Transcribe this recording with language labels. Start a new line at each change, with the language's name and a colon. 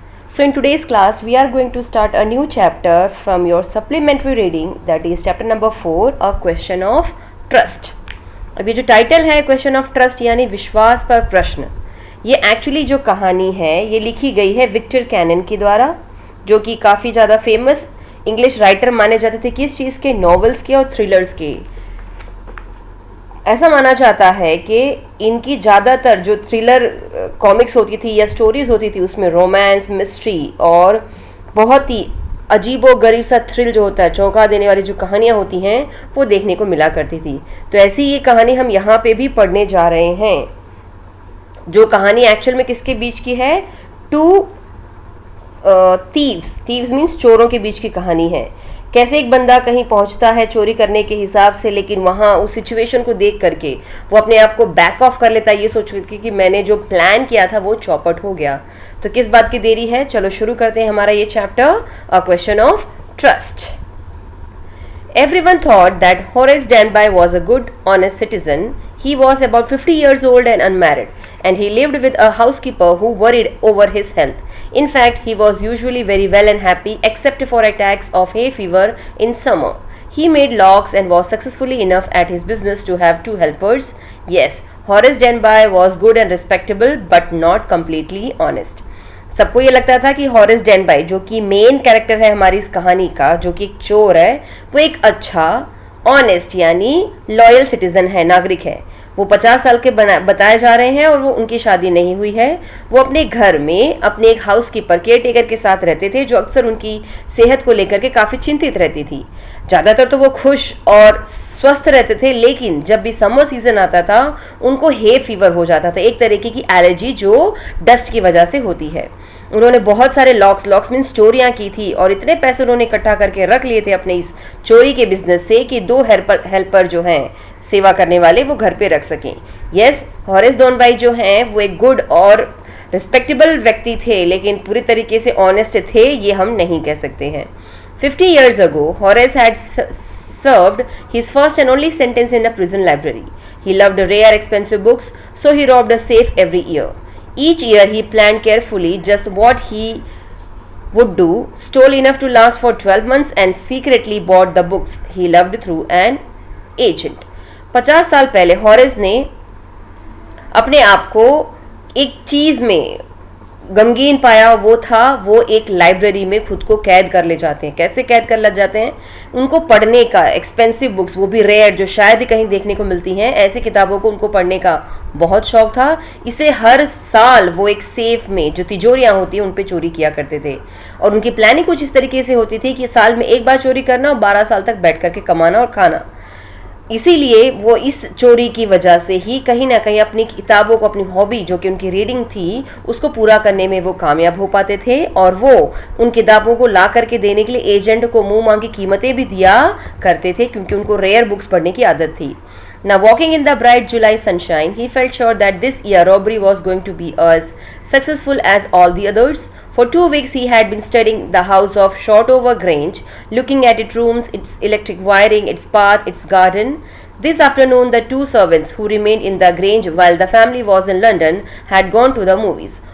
English: So in today's class we are going to start a new chapter from your supplementary reading, that is chapter number 4, a question of trust.
Hindi: अब ये जो title है question of trust यानी विश्वास पर प्रश्न, ये actually जो कहानी है ये लिखी गई है विक्टर कैनन के द्वारा, जो कि काफ़ी ज़्यादा फेमस इंग्लिश राइटर माने जाते थे किस चीज़ के, नॉवेल्स के और थ्रिलर्स के। ऐसा माना जाता है कि इनकी ज़्यादातर जो थ्रिलर कॉमिक्स होती थी या स्टोरीज होती थी उसमें रोमांस, मिस्ट्री और बहुत ही अजीबो गरीब सा थ्रिल जो होता है, चौंका देने वाली जो कहानियाँ होती हैं वो देखने को मिला करती थी। तो ऐसी ये कहानी हम यहाँ पे भी पढ़ने जा रहे हैं, जो कहानी एक्चुअल में किसके बीच की है,
English: two thieves means
Hindi: चोरों के बीच की कहानी है। कैसे एक बंदा कहीं पहुंचता है चोरी करने के हिसाब से, लेकिन वहाँ उस सिचुएशन को देख करके वो अपने आप को बैक ऑफ कर लेता है ये सोच करके कि मैंने जो प्लान किया था वो चौपट हो गया। तो किस बात की देरी है, चलो शुरू करते हैं हमारा ये chapter, a question of trust.
English: Everyone thought that Horace Danby was a good, honest citizen. He was about 50 years old and unmarried, and he lived with a housekeeper who worried over his health. In fact, he was usually very well and happy, except for attacks of hay fever in summer. He made locks and was successfully enough at his business to have 2 helpers. Yes, Horace Danby was good and respectable, but not completely honest.
Hindi: सबको ये लगता था कि Horace डेनबाई, जो कि main character है हमारी इस कहानी का, जो कि एक चोर है, वो एक अच्छा, ऑनेस्ट यानी लॉयल सिटीजन है, नागरिक है। वो 50 साल के बताए जा रहे हैं और वो उनकी शादी नहीं हुई है। वो अपने घर में अपने एक हाउस कीपर, केयर टेकर के साथ रहते थे, जो अक्सर उनकी सेहत को लेकर के काफ़ी चिंतित रहती थी। ज़्यादातर तो वो खुश और स्वस्थ रहते थे, लेकिन जब भी समर सीजन आता था उनको हे फीवर हो जाता था, एक तरीके की एलर्जी जो डस्ट की वजह से होती है। उन्होंने बहुत सारे लॉक्स मीन्स चोरियां की थी और इतने पैसे उन्होंने इकट्ठा करके रख लिए थे अपने इस चोरी के बिजनेस से कि 2 हेल्पर जो हैं सेवा करने वाले वो घर पे रख सकें। यस, हॉरेस डेनबाई जो हैं वो एक गुड और रिस्पेक्टेबल व्यक्ति थे, लेकिन पूरी तरीके से ऑनेस्ट थे ये हम नहीं कह सकते हैं।
English: 50 years ago, Horace had served his first and only sentence in a prison library. He loved rare, expensive books, so he robbed a safe every year. Each year he planned carefully just what he would do, stole enough to last for 12 months and secretly bought the books he loved through an agent.
Hindi: 50 साल पहले Horace ने अपने आप को एक चीज़ में गमगीन पाया, वो था वो एक लाइब्रेरी में खुद को कैद कर ले जाते हैं। कैसे कैद कर ले जाते हैं, उनको पढ़ने का, एक्सपेंसिव बुक्स, वो भी रेयर, जो शायद ही कहीं देखने को मिलती हैं, ऐसी किताबों को उनको पढ़ने का बहुत शौक था। इसे हर साल वो एक सेफ में जो तिजोरियां होती हैं उन पे चोरी किया करते थे, और उनकी प्लानिंग कुछ इस तरीके से होती थी कि साल में एक बार चोरी करना और 12 साल तक बैठ करके कमाना और खाना। इसीलिए वो इस चोरी की वजह से ही कहीं ना कहीं अपनी किताबों को, अपनी हॉबी जो कि उनकी रीडिंग थी, उसको पूरा करने में वो कामयाब हो पाते थे, और वो उन किताबों को ला करके देने के लिए एजेंट को मुंह मांगी कीमतें भी दिया करते थे, क्योंकि उनको रेयर बुक्स पढ़ने की आदत थी।
English: Now walking in the bright July sunshine, he felt sure that this year robbery was going to be as successful as all the others. For 2 weeks he had been studying the house of Shortover Grange, looking at its rooms, its electric wiring, its path, its garden. This afternoon the 2 servants who remained in the Grange while the family was in London had gone to the movies.